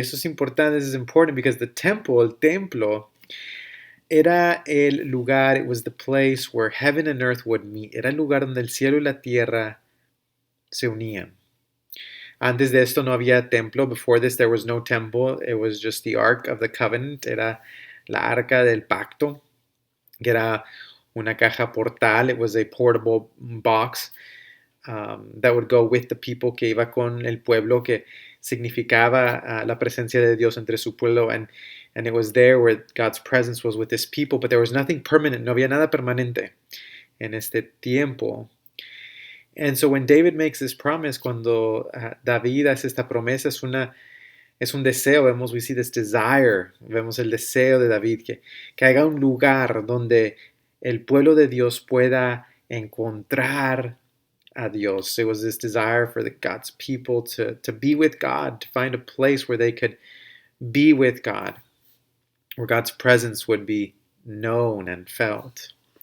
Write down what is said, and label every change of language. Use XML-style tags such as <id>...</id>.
<en>Y eso es importante. This is important because the temple, el templo, era el lugar, it was the place where heaven and earth would meet.</en> <es>Era el lugar donde el cielo y la tierra se unían. Antes de esto no había templo.</es> <en>Before this there was no temple. It was just the Ark of the Covenant.</en> <es>Era la arca del pacto, que era una caja portal. It was a portable box that would go with the people, que iba con el pueblo, que significaba la presencia de Dios entre su pueblo.</es> <en>And it was there where God's presence was with his people, but there was nothing permanent.</en> <es>No había nada permanente en este tiempo.</es> <en>And so when David makes this promise, cuando David hace esta promesa, es una</en> <es>Es un deseo, vemos, we see this desire, vemos el deseo de David, que haga un lugar donde el pueblo de Dios pueda encontrar a Dios.</es> <en>It was this desire for God's people to be with God, to find a place where they could be with God, where God's presence would be known and felt.</en>